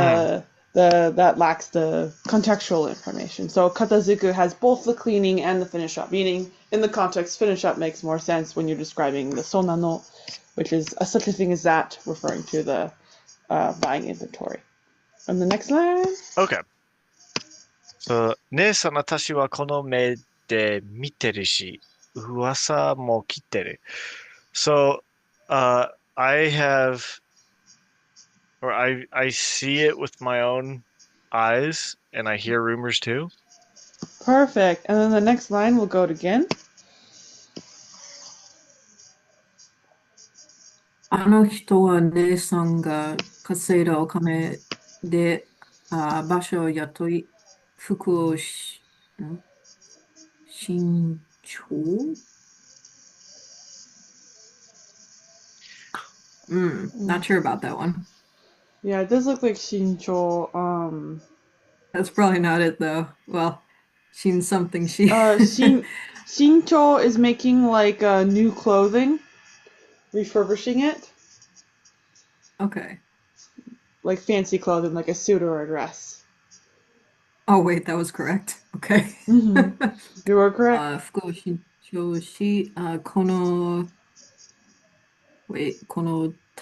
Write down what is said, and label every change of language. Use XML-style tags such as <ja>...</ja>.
<en>the that lacks the contextual information. So katazuku has both the cleaning and the finish up. Meaning, in the context, finish up makes more sense when you're describing the sonano, which is such a thing as that, referring to the buying inventory. And the next line. Okay.</en> <ja>So 姉さん、私はこの目で見てるし、噂も切ってる。</ja> <en>So, I have, or I see it with my own eyes, and I hear rumors too. Perfect. And then the next line will go again.</en> <ja>あの人は姉さんが稼いだお金で、場所を雇い、服を新調</ja> <en>not sure about that one. Yeah, it does look like Shincho. That's probably not it though. Well, seen something she. Shincho is making like new clothing, refurbishing it, Okay. like fancy clothing, like a suit or a dress. Oh wait, that was correct. Okay. Mm-hmm. You are correct.</en> <ja>服を新調し、この、wait, この</ja>